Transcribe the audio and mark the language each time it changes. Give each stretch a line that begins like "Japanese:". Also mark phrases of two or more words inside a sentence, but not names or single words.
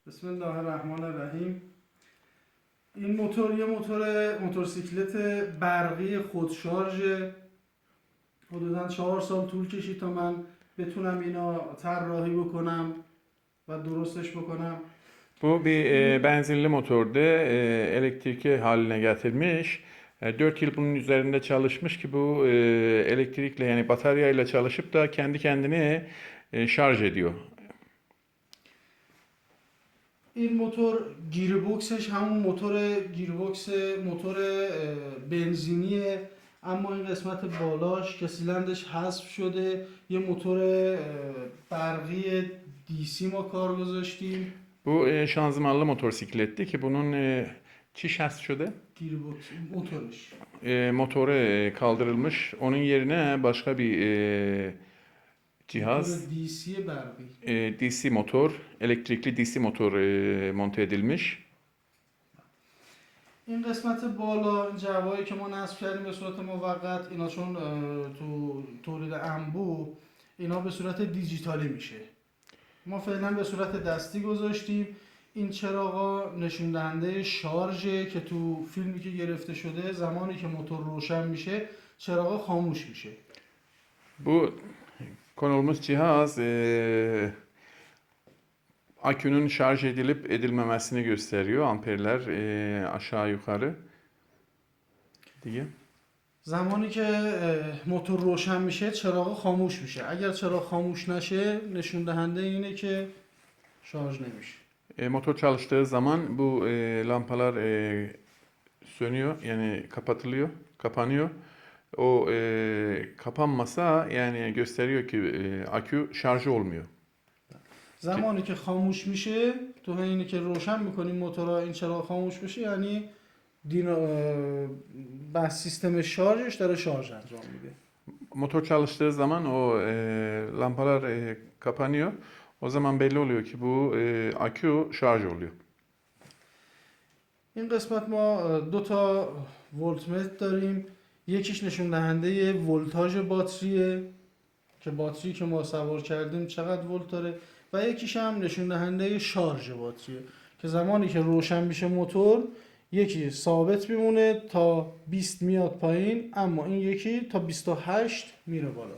Arabic: بسم الله الرحمن الرحیم.
Persian: این موتور یه موتورسیکلت برقی خودشارژه. حدوداً 4 سال طول کشید تا من بتونم اینا طراحی بکنم و درستش بکنم.
Turkish: Bu bir benzinli motordu. Elektrikli haline getirmiş. 4 yıl bunun üzerinde çalışmış ki bu elektrikle yani bataryayla çalışıp da kendi kendini şarj ediyor.
Persian: این موتور گیربکسش همون موتور بنزینیه، اما این قسمت بالاش که سیلندرش حذف شده یه موتور برقی دیسی ما کار گذاشتیم.
Turkish: Bu şanzımanlı motosikletti ki bunun çiş şöyle
Persian: گیربکس موتورش
Turkish: motoru kaldırılmış. Onun yerine başka bir cihaz
Persian: موتور دیسی برقی.
Turkish: DC motor, elektrikli DC motor monte edilmiş.
Persian: این قسمت بالا جوایی که ما نصب کردیم به صورت موقت، اینا چون تو تولید انبوه اینا به صورت دیجیتالی میشه. ما فعلا به صورت دستی گذاشتیم. این چراغا نشون دهنده شارژه که تو فیلمی که گرفته شده زمانی که موتور روشن میشه چراغا خاموش میشه.
Turkish: Bu konulmuş cihaz akünün şarj edilip edilmemesini gösteriyor. Amperler aşağı yukarı diye.
Persian: زمانی که موتور روشن میشه چراغ خاموش میشه. اگر چراغ خاموش نشه نشون دهنده اینه که شارژ نمیشه.
Turkish: Motor çalıştığı zaman bu lampalar sönüyor yani kapatılıyor, kapanıyor. O kapanmasa yani gösteriyor ki akü şarjı olmuyor.
Persian: زمانی که خاموش میشه تو اینی که روشن میکنیم موتورها این چراغ خاموش بشه یعنی بس سیستم شارژش داره شارژ انجام میده.
Turkish: Motor çalıştığı zaman o lampalar kapanıyor. O zaman belli oluyor ki bu akü şarj oluyor.
Persian: این قسمت ما دو تا ولتمتر داریم. یکیش نشون دهنده ولتاژ باتریه که باتری که ما سوار کردیم چقدر ولت داره و یکیش هم نشون دهنده شارژ باتریه که زمانی که روشن میشه موتور یکی ثابت میمونه تا 20 میاد پایین، اما این یکی تا 28 میره بالا.